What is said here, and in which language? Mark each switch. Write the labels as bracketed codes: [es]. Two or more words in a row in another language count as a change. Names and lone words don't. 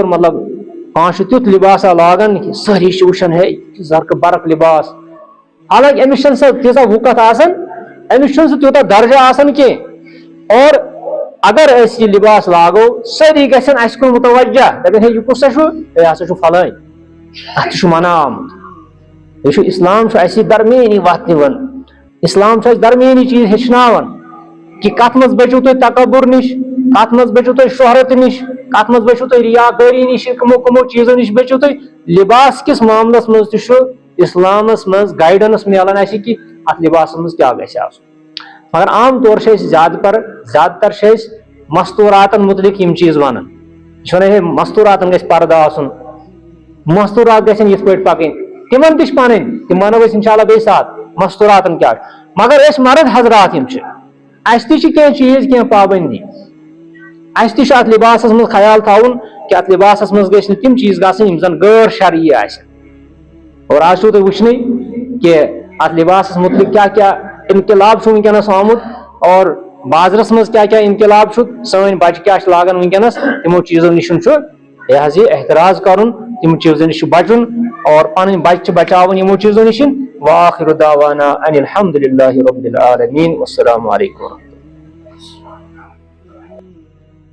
[ks] مطلب کانٛہہ چھُ تیُتھ لباسا لاگان کہِ سٲری چھِ وٕچھان ہے زرقہٕ برق لباس حالانکہِ أمِس چھنہٕ سۄ تیٖژاہ وُقت آسان أمِس چھُنہٕ سُہ تیوٗتاہ درجہ آسان کینٛہہ اور اگر أسۍ یہِ لباس لاگو سٲری گژھن اَسہِ کُن متوجہ دپن ہے یہِ کُس سا چھُ ہے ہسا چھُ فلٲنۍ اتھ تہِ چھُ منع آمُت یہِ چھُ اسلام چھُ اَسہِ درمیٲنی وتھ نِوان اسلام چھُ اَسہِ درمیٲنی چیٖز ہیٚچھناوان کہ کت مز بچو تھی تکبر نش، کت مز بچو تھی شہرت نش، کت مز بچو تھی ریاکاری نش، کمو کمو چیزوں نش بچو تھی. لباس کس معاملس مز تہ اسلامس مز گائیڈنس ملان اس کہ ات لباس مز کیا گژھِ آسُن. مگر [ur] عام طور سے زیادہ تر سے [ks] مستوراتن متعلق یم چیز ونان. یہ ونان مستوراتن گژھِ پردٕ آسُن، مستورات گژھن یتھ پٲٹھۍ پکٕنۍ، تمن تہ پنٕنۍ تم ونو أسۍ [ar] انشاء اللہ [ks] بیٚیہِ ساتھ مستوراتن کیا. مگر أسۍ مرد حضرات یم چھ اس تہ چھ کینٛہہ چیز کینٛہہ پابندی، اس تہ چھ ات لباسس مز خیال تھاون کہ ات لباسس مز گژھِ نہٕ تم چیز گژھٕنۍ یم زن غٲر شرعی آسن. اور آج چھو تُہۍ وٕچھنٕے کہ ات لباسس متعلق کیا کیا انقلاب چھُ ونکیٚنس آمُت اور بازرس مز کیا کیا انقلاب چھُ. سٲنۍ بچہ کیا چھِ لاگان ونکیٚنس تمو چیزو نش چھُ یہ حظ یہ احتراز کرن، تم چیزو نش بچن اور پن بچہ بچاون یمو چیزو نش. [ar] وآخر دعوانا ان الحمد للہ رب العالمین والسلام علیکم.